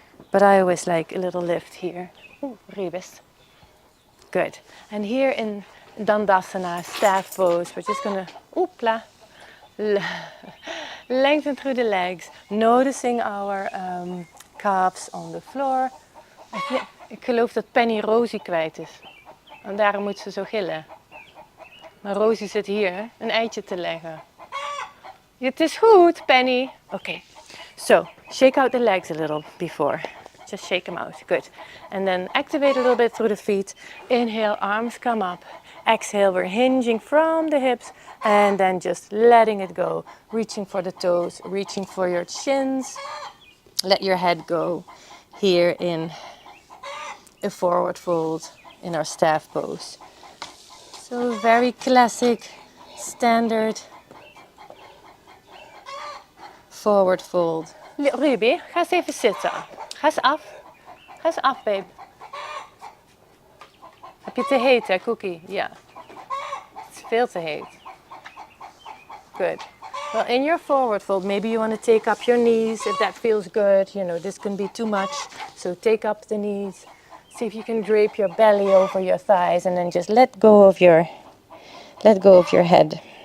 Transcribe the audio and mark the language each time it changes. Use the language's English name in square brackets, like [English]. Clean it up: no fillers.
[English] But I always like a little lift here. Ooh, Rebus. Good. And here in Dandasana, staff pose, we're just going to, oopla, lengthen through the legs, noticing our calves on the floor. [Dutch] Ik geloof dat Penny Rosie kwijt is. En daarom moet ze zo gillen. Maar Rosie zit hier een eitje te leggen. Het is goed, Penny. Okay. [English] So, shake out the legs a little before. Just shake them out. Good. And then activate a little bit through the feet. Inhale, arms come up. Exhale, we're hinging from the hips. And then just letting it go. Reaching for the toes, reaching for your shins. Let your head go here in a forward fold in our staff pose. So very classic, standard forward fold. [Dutch] Ruby, ga eens even zitten. Ga eens af. Ga eens af, babe. Heb je het te heet, hè, Cookie? Ja. Het is veel te heet. [English] Good. Well, in your forward fold, maybe you want to take up your knees if that feels good. You know, this can be too much. So take up the knees. See if you can drape your belly over your thighs and then just let go of your head.